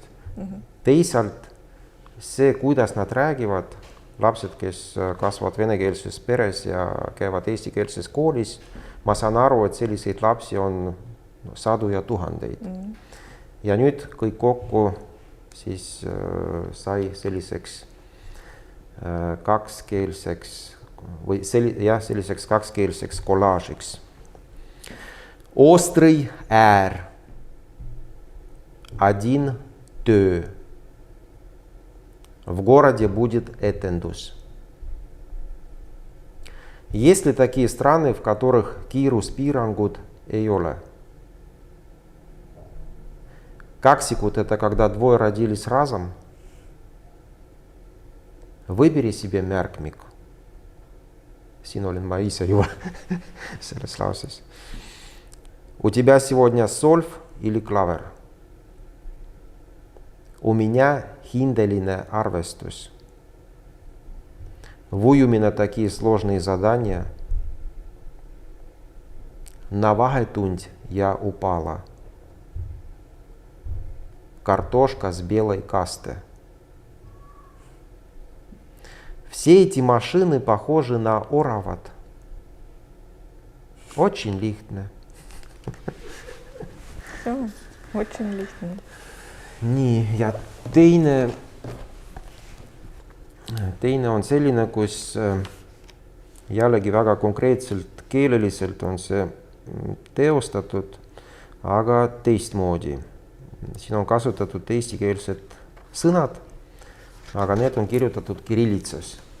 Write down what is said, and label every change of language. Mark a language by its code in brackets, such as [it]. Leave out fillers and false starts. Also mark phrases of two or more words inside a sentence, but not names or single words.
[et] Teisalt see, kuidas nad räägivad, lapsed, kes kasvavad venekeelses peres ja käivad eestikeelses koolis, ma saan aru, et selliseid lapsi on sadu ja tuhandeid. Ja nüüd kõik kokku siis sai selliseks kakskeelseks või selliseks kakskeelseks kollaažiks. [ru] Острый äär, один töö. В городе будет этендус. Есть ли такие страны, в которых [et] kiiruspiirangud ei ole? [ru] Каксикут – это когда двое родились разом. Выбери себе märkmik. [et] Siin olin ma ise juba selles lauses. [ru] У тебя сегодня сольф или клавер? У меня [et] hindeline arvestus. [ru] В уюме такие сложные задания. На vahetund я упала. Картошка с белой касты. Все эти машины похожи на орават. Очень лихтно. Очень лихтно. [et] Nii, ja teine on selline, kus jällegi väga konkreetselt keeleliselt on see teostatud, aga teistmoodi. Siin on kasutatud eestikeelsed sõnad, aga need on kirjutatud kirillitsas.